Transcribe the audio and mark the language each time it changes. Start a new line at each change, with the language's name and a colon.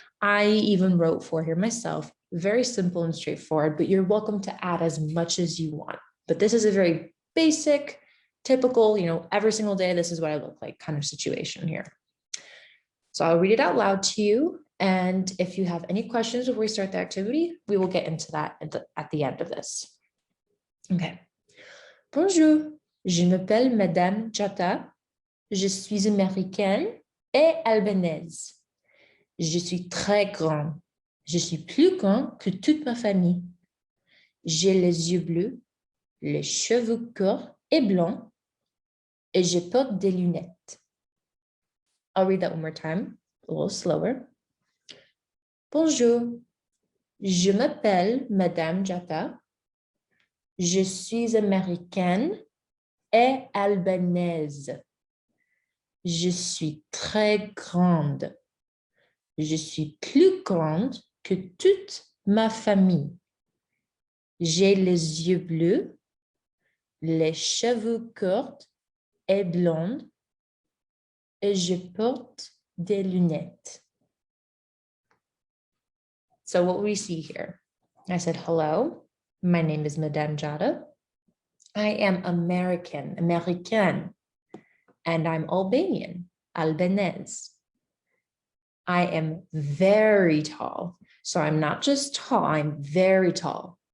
English: I even wrote 4 here myself, very simple and straightforward, but you're welcome to add as much as you want. But this is a very basic, typical, you know, every single day, this is what I look like kind of situation here. So I'll read it out loud to you. And if you have any questions before we start the activity, we will get into that at the end of this. Okay.
French: Bonjour, je m'appelle Madame Ejona. Je suis américaine et albanaise. Je suis très grande. Je suis plus grande que toute ma famille. J'ai les yeux bleus, les cheveux courts et blancs, et je porte des lunettes.
English: I'll read that one more time, a little slower.
French: Bonjour, je m'appelle Madame Ejona. Je suis américaine et albanaise. Je suis très grande. Je suis plus grande que toute ma famille. J'ai les yeux bleus, les cheveux courts et blonde, et je porte des lunettes.
English: So what we see here, I said, hello, my name is Madame Ejona. I am American, and I'm Albanian, Albanese. I am very tall. So I'm not just tall, I'm very tall.